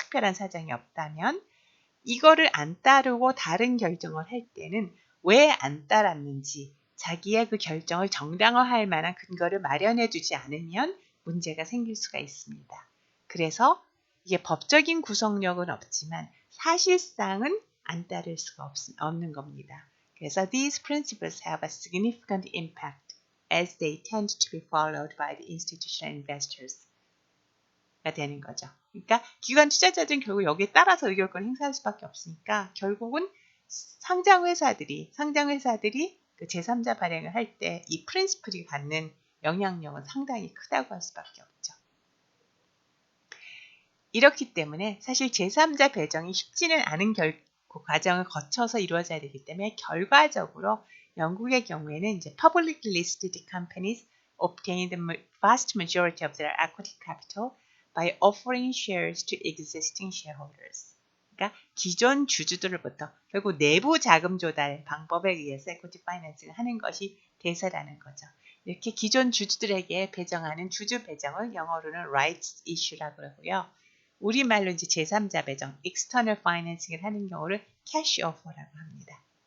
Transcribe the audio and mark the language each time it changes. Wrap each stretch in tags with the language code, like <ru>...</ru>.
<ko>특별한 사정이 없다면 이거를 안 따르고 다른 결정을 할 때는 왜 안 따랐는지 자기의 그 결정을 정당화할 만한 근거를 마련해 주지 않으면 문제가 생길 수가 있습니다. 그래서 이게 법적인 구속력은 없지만 사실상은 안 따를 수가 없는 겁니다. 그래서</ko> <en>these principles have a significant impact as they tend to be followed by the institutional investors.</en> <ko>가 되는 거죠. 그러니까 기관 투자자들은 결국 여기에 따라서 의결권을 행사할 수밖에 없으니까 결국은 상장회사들이 그 제3자 발행을 할 때 이 프린시플이 갖는 영향력은 상당히 크다고 할 수밖에 없죠. 이렇기 때문에 사실 제3자 배정이 쉽지는 않은 과정을 거쳐서 이루어져야 되기 때문에 결과적으로 영국의 경우에는 이제</ko> <en>publicly listed companies obtain the vast majority of their equity capital by offering shares to existing shareholders.</en> <ko>그러니까 기존 주주들로부터 결국 내부 자금 조달 방법에 의해서 equity financing 하는 것이 대세라는 거죠. 이렇게 기존 주주들에게 배정하는 주주 배정을 영어로는 rights issue라고 그러고요. 우리말로 이제 제3자 배정, external financing을 하는 경우를 cash offer라고 합니다.</ko>